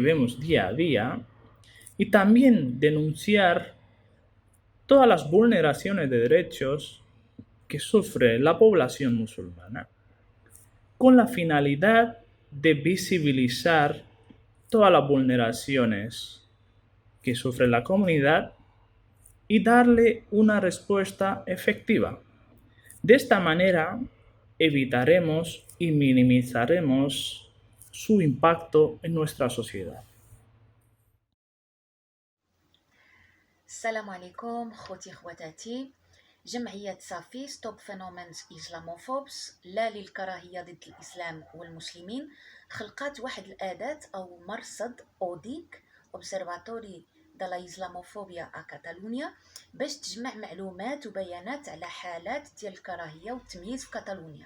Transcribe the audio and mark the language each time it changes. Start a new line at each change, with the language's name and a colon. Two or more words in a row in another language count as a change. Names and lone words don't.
Spanish: vemos día a día y también denunciar todas las vulneraciones de derechos que sufre la población musulmana, con la finalidad de visibilizar todas las vulneraciones que sufre la comunidad y darle una respuesta efectiva. De esta manera, evitaremos y minimizaremos su impacto en nuestra sociedad.
Arabic: السلام عليكم خوتي خواتاتي. جمعية صافي ستوب فينومينز إسلاموفوبس لا للكراهية ضد الإسلام والمسلمين خلقات واحد الأداة أو مرصد أوديك أوبسيرفاتوري دالا إسلاموفوبيا كاتالونيا باش تجمع معلومات وبيانات على حالات ديال الكراهية والتمييز في كاتالونيا.